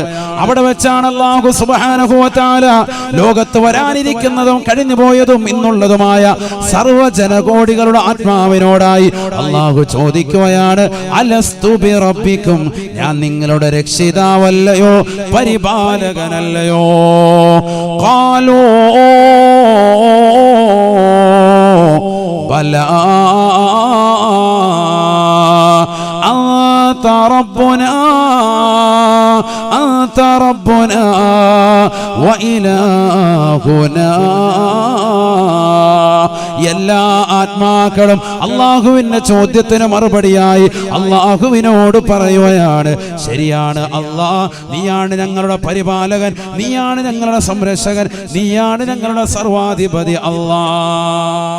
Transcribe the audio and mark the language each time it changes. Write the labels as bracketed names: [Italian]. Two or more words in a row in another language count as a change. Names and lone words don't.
[Malayalam] അവിടെ വെച്ചാണ് അല്ലാഹു [Arabic] سبحانه وتعالى [Malayalam] ലോകത്ത് വരാനിരിക്കുന്നതും കഴിഞ്ഞു പോയതും ഇന്നുള്ളതുമായ സർവ്വ ജനകോടികളുടെ ആത്മാവിനോടായി അല്ലാഹു ചോദിക്കുകയാണ്, [Arabic] ألست بربكم, [Malayalam] ഞാൻ നിങ്ങളുടെ രക്ഷിതാവല്ലയോ, പരിപാലകനല്ലയോ? [Arabic] قالوا بلى أنت ربنا وإلهنا. [Malayalam] എല്ലാ ആത്മാക്കളും അള്ളാഹുവിന്റെ ചോദ്യത്തിന് മറുപടിയായി അള്ളാഹുവിനോട് പറയുകയാണ്, ശരിയാണ് അള്ളാഹ്, നീയാണ് ഞങ്ങളുടെ പരിപാലകൻ, നീയാണ് ഞങ്ങളുടെ സംരക്ഷകൻ, നീയാണ് ഞങ്ങളുടെ സർവാധിപതി അള്ളാഹ്.